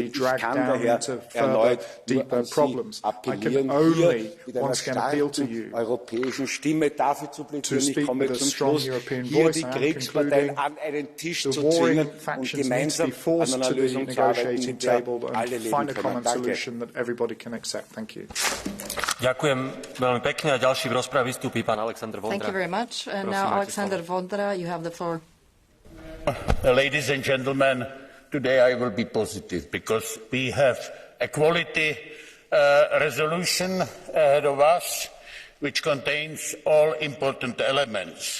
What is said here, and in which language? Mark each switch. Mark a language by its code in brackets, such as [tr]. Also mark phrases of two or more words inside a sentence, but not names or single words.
[de] Ich kann daher erneut nur an Sie appellieren, hier mit einer starken europäischen Stimme dafür zu plädieren. Ich komme zum Schluss, hier die Kriegsparteien an einen Tisch zu zwingen und gemeinsam an einer Lösung zu arbeiten, mit der alle leben können. Danke. [sk] Ďakujem veľmi pekne a ďalší v rozprave vystúpi pán Alexander Vondra. [en] Thank you very much. And now Alexander Vondra, you have the floor. Ladies and gentlemen, today I will be positive because we have a quality resolution ahead of us which contains all important elements.